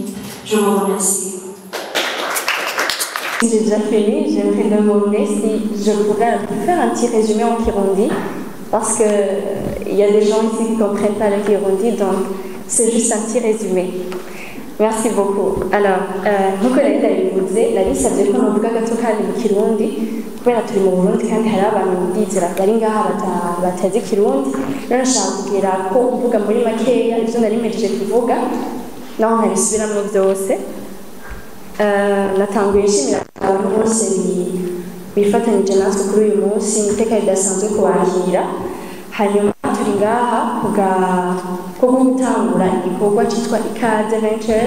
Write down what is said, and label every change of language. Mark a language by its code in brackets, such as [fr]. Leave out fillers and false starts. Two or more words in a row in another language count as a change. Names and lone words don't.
[fr] Je vous remercie. J'ai déjà fini, j'aimerais demander si je pourrais faire un petit résumé en Kirundi, parce qu'il y a des gens ici qui ne comprennent pas le Kirundi, donc c'est juste un petit résumé. Merci beaucoup. Alors, [rn] nk'uko rero ndabivuze nabisabye ko novuga gato kandi mu Kirundi kubera turi mu Burundi kandi hari abantu ndizera bari ngaha batazi Kirundi rero nshaka kugira ko uvuga muri makeya ibyo nari mpejeje kuvuga naho ntabisubiramo byose. Natanguye nshimira abantu bose bifatanyije natwe kuri uyu munsi iteka ridasanzwe kubakira hanyuma turi ngaha kubwo gutangura igikorwa cyitwa Ikaze Ventures.